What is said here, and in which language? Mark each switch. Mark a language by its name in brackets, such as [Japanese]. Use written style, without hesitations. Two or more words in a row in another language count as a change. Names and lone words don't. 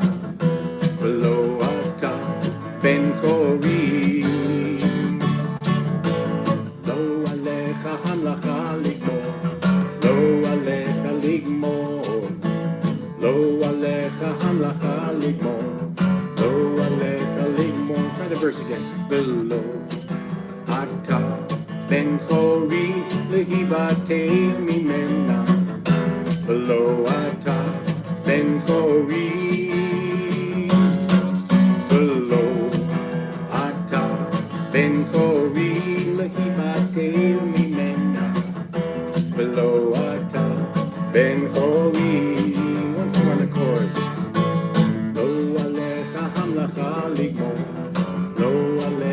[Hebrew] ולא אתה בן חורין. לא עליך המלאכה לגמור, לא עליך לגמור, לא עליך המלאכה לגמור. לא עליך לגמור. [English] Try the verse again. [Hebrew] ולא אתה בן חורין להבטל ממנה. ולא אתה בן חורין. ולא אתה בן חורין להבטל ממנה. ולא אתה בן חורין. [English] Once more on the chorus. [Hebrew] לא עליך המלאכה לגמור, לא